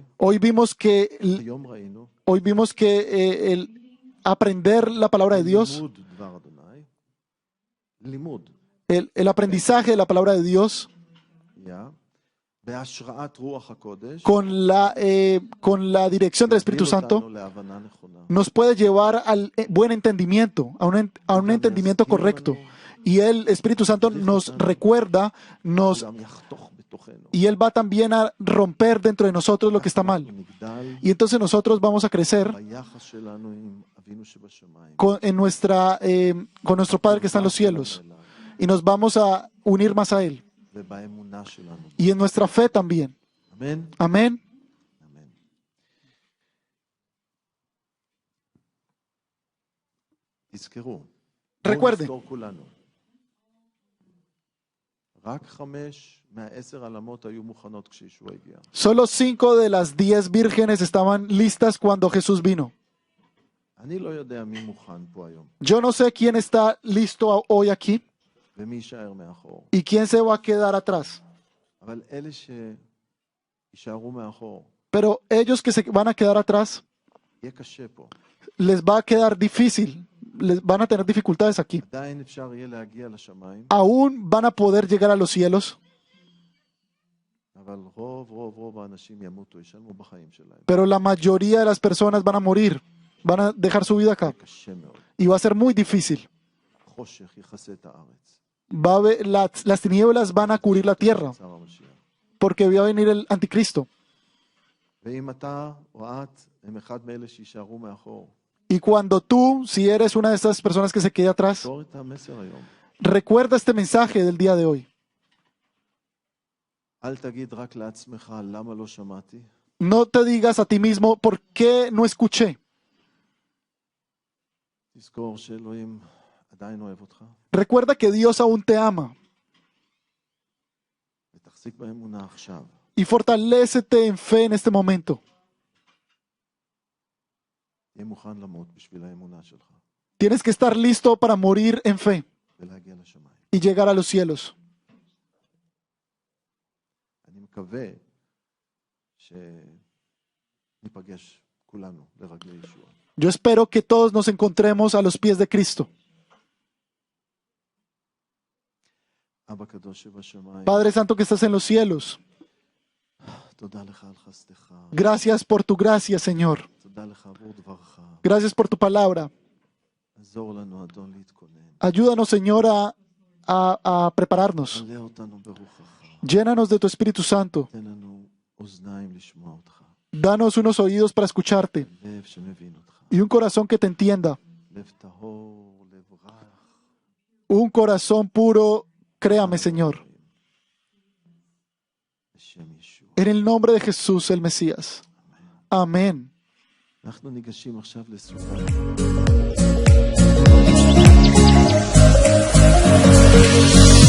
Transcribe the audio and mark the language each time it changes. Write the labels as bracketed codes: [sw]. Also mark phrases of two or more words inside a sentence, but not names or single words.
[es] Hoy vimos que [he] היום ראינו [es] el aprender la palabra de Dios, [he] לימוד דבר אדוני, לימוד, [es] el aprendizaje de la palabra de Dios [he] בהשראת רוח הקודש, [es] con la dirección del Espíritu [he] יוביל [es] Santo, [he] אותנו להבנה נכונה. [es] nos puede llevar al buen entendimiento, a un entendimiento correcto. Y el Espíritu Santo nos recuerda, [he] הוא גם יחתוך בתוכנו. [es] y Él va también a romper dentro de nosotros lo que está mal. [he] אנחנו נגדל [es] Y entonces nosotros vamos a crecer [he] ביחס שלנו עם אבינו שבשמיים. [es] con nuestro Padre que está en los cielos. Y nos vamos a unir más a Él. [he] ובאמונה שלנו. [es] Y en nuestra fe también. [he] אמן? [es] Amén. [he] אמן. תזכרו. [es] Recuerden. [he] בואו נזכור כולנו. רק 5 מה-10 עלמות היו מוכנות כשישוע הגיע. [es] Solo 5 de las 10 vírgenes estaban listas cuando Jesús vino. [he] אני לא יודע מי מוכן פה היום, [es] Yo no sé quién está listo hoy aquí [he] ומי יישאר מאחור. [es] y quién se va a quedar atrás. [he] אבל אלה שיישארו מאחור, [es] Pero ellos que se van a quedar atrás, [he] יהיה קשה פה. [es] les va a quedar difícil. Les van a tener dificultades aquí. [he] עדיין אפשר יהיה להגיע לשמיים, [es] Aún van a poder llegar a los cielos, [he] אבל רוב האנשים ימותו, ישלמו בחיים שלהם. [es] pero la mayoría de las personas van a morir, van a dejar su vida acá. [he] קשה מאוד. [es] Y va a ser muy difícil. [he] חושך יכסה את הארץ. [es] Las tinieblas van a cubrir la tierra, [he] שר המשיח. [es] porque va a venir el anticristo. [he] ואם אתה או את הם אחד מאלה שישארו מאחור, [es] Y cuando tú, si eres una de estas personas que se quede atrás, [he] תזכור את המסר היום. [es] recuerda este mensaje del día de hoy. [he] אל תגיד רק לעצמך למה לא שמעתי, [es] No te digas a ti mismo, ¿por qué no escuché? [he] תזכור שאלוהים עדיין אוהב אותך, [es] Recuerda que Dios aún te ama [he] ותחזיק באמונה עכשיו. [es] y fortalécete en fe en este momento. [he] תהיה מוכן למות בשביל האמונה שלך [es] Tienes que estar listo para morir en fe [he] ולהגיע לשמיים. [es] y llegar a los cielos. [he] אני מקווה שניפגש כולנו לרגלי ישוע. [es] Yo espero que todos nos encontremos a los pies de Cristo. [he] אבא קדוש שבשמיים, [es] Padre Santo que estás en los cielos, [he] תודה לך על חסדך, [es] gracias por tu gracia, Señor. [he] תודה לך עבור דברך. [es] Gracias por tu palabra. [he] עזור לנו, אדון, להתכונן. [es] Ayúdanos, Señor, a prepararnos. [he] מלא אותנו ברוחך. [es] Llénanos de tu Espíritu Santo. [he] תן לנו אוזניים לשמוע אותך. [es] Danos unos oídos para escucharte [he] לב שמבין אותך. [es] y un corazón que te entienda. [he] לב טהור, לב רך. [es] Un corazón puro, créame, Señor. [he] בשם ישוע. [es] En el nombre de Jesús, el Mesías. Amén. [he] אנחנו ניגשים עכשיו לסעודה.